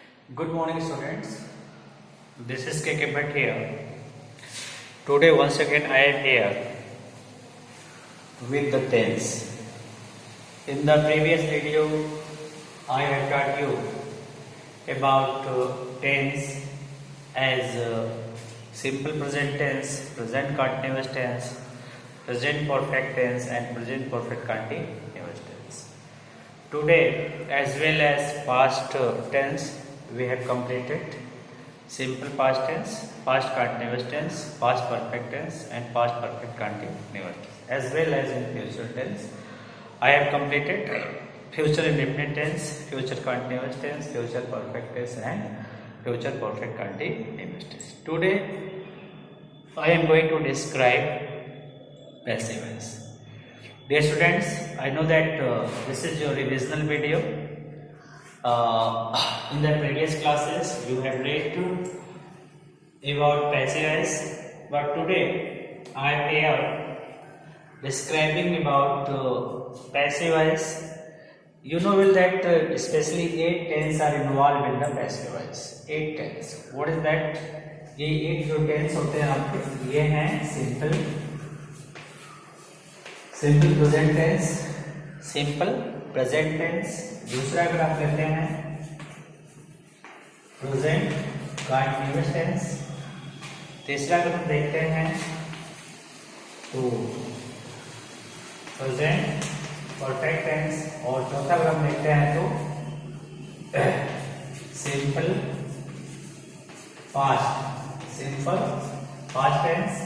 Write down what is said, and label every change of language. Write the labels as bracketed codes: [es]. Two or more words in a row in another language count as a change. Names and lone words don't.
[en] Good morning, students. This is KK Bhatt here. Today, once again, I am here with the tense. In the previous video, I have taught you about tense as simple present tense, present continuous tense, present perfect tense, and present perfect continuous tense. Today, as well as past tense, we have completed simple past tense, past continuous tense, past perfect tense, and past perfect continuous tense. As well as in future tense, I have completed future indefinite tense, future continuous tense, future perfect tense, and future perfect continuous tense. Today, I am going to describe passive voice. Dear students, I know that this is your revisional video. In the previous classes, you have read about passive voice, but today I am here describing about passive voice. You know well that especially 8 tense are involved in the passive voice. 8 tense. What is that? [hi] ये 8 जो tense होते हैं आपके, ये हैं [en] simple present tense, simple present tense. [hi] दूसरा अगर आप लेते हैं [en] present continuous tense, [hi] तीसरा अगर हम देखते हैं तो [en] present perfect tense, [hi] और चौथा अगर हम देखते हैं तो [en] simple past tense.